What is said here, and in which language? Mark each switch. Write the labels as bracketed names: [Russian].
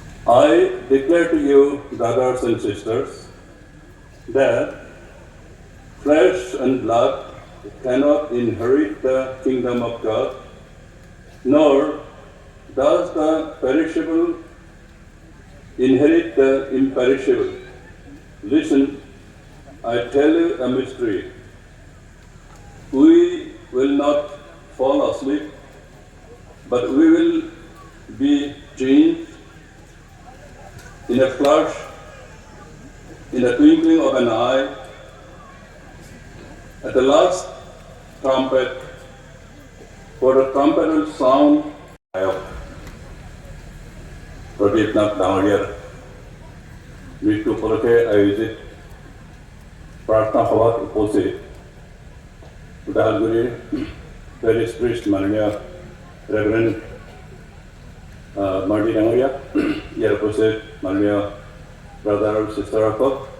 [English] I declare to you, brothers and sisters, that flesh and blood cannot inherit the kingdom of God, nor does the perishable inherit the imperishable. Listen, I tell you a mystery. We will not fall asleep, but we will be changed in a flash, in a twinkling of an eye, at the last trumpet, for the trumpet will sound. [Assamese] Pradip Nath ডাঙৰীয়াৰ মৃত্যু উপলক্ষে আয়োজিত প্ৰাৰ্থনা সভাত উপস্থিত ওদালগুৰিৰ Paris Priest মাননীয় reverend Marty ডাঙৰীয়া ইয়াৰ উপস্থিত মাননীয় ব্ৰাদাৰ আৰু চিষ্টাৰসকল